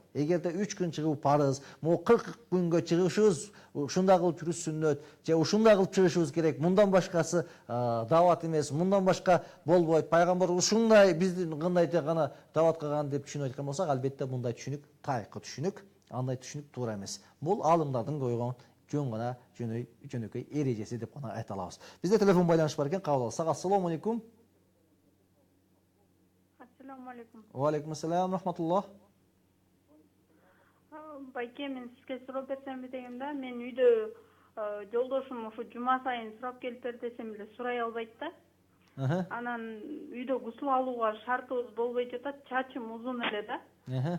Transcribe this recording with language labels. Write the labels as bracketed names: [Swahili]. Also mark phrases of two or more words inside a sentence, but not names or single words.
[Kyrgyz] Эгерде 3 күн чыгуу парыз, могу 40 күнгө чыгышыбыз ушундай кылып жүрүш сүннөт, же ушундай кылып чыгышыбыз керек, мындан башкасы дават эмес, мындан башка болбойт. Пайгамбар ушундай биздин кандай гана дават кылган деп түшүнүп айткан болсок, албетте мындай түшүнүк тайкы түшүнүк, андай түшүнүк туура эмес. Бул аалымдардын койгон жөн гана жөнөкөй эрежеси деп гана айта алабыз. Бизде телефон байланыш бар экен, кабыл алсак. [Arabic] السلام عليكم. السلام عليكم. وعليكم السلام ورحمة الله. [Kyrgyz] Байке, мен сизге суроо берсемби дегем да. Мен үйдө жолдошум ушу жума сайын сурап келип бер десем эле сурай албайт да. Анан үйдө гусул алууга шартыбыз болбой жатат, чачым узун эле да.